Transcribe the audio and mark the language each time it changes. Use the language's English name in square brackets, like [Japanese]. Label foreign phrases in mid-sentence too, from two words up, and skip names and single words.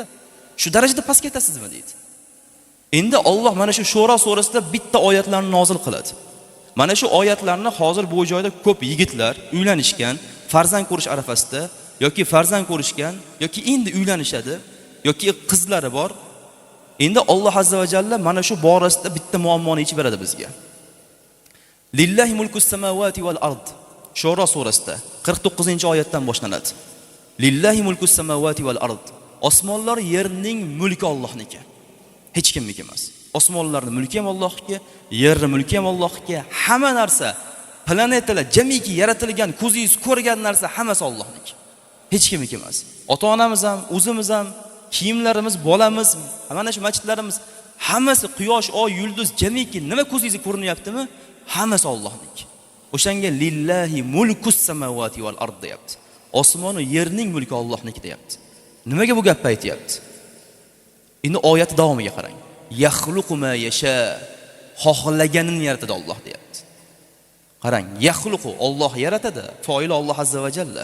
[Uzbek] Shu darajada past ketasizmi deydi. Endi Alloh mana shu Shura surasida bitta oyatlarni nozil qiladi. Mana shu oyatlarni hozir bu joyda ko'p yigitlar uylanishgan, farzand ko'rish arafasida yoki farzand ko'rishgan yoki endi uylanishadi yoki qizlari bor. Endi Alloh [Arabic] عز وجل [Uzbek] mana shu borasida bitta muammoni yechib beradi bizga. [Arabic] لله ملك السماوات والأرض. [Uzbek] Shura surasida 49-oyatdan boshlanadi. [Arabic] لله ملك السماوات والأرض. [Uzbek] Osmonlar yerning mulki Allohniki. Hech kimniki emas. Osmonlarning mulki ham Allohga, yerning mulki ham Allohga. Hamma narsa, planetalar jamiki yaratilgan, ko'zingiz ko'rgan narsa hammasi Allohniki. Hech kimniki emas. Ota-onamiz ham, o'zimiz ham, kiyimlarimiz, bolamiz, mana shu masjidlarimiz hammasi quyosh, oy, yulduz jamiki nima ko'zingizga ko'rinyaptimi? Hammasi Allohniki. O'shanga [Arabic] لله ملك السماوات والأرض [Uzbek] deyapti. Osmon va yerning mulki Allohniki deyapti. Nimaga bu gapni aytayapti? Endi oyat davomiga qarang. [Arabic] يخلق ما يشاء. [Uzbek] Xohlaganini yaratadi Alloh deyapti. Qarang, yaxluqu Alloh yaratadi. [Arabic] فاعل الله عز وجل.